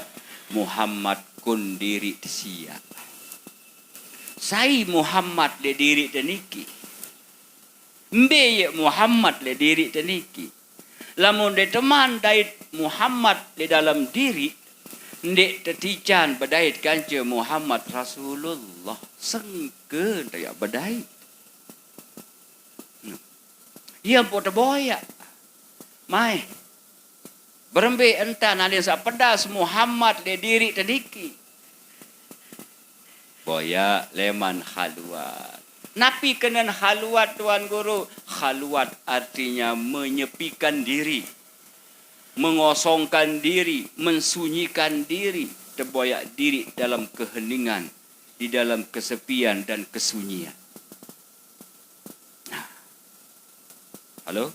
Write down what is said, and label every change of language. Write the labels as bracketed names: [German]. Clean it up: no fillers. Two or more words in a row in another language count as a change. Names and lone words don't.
[Sasak] Muhammad kun diri sia. Sai Muhammad le diri teniki. Mbe ye Muhammad le diri teniki. Lamun de teman dait Muhammad le dalam diri, ndek tetican bedait kanca Muhammad Rasulullah sengkeun ya bedait. Ia pun terboyak. Mai. Berembe entan alin sa pedas Muhammad le diri teniki. Boya leman khaluat. Napi kenan khaluat Tuan Guru. [Indonesian] Khaluat artinya menyepikan diri. Mengosongkan diri. Mensunyikan diri. Terboyak diri dalam keheningan. Di dalam kesepian dan kesunyian. [Sasak] Nah. Halo?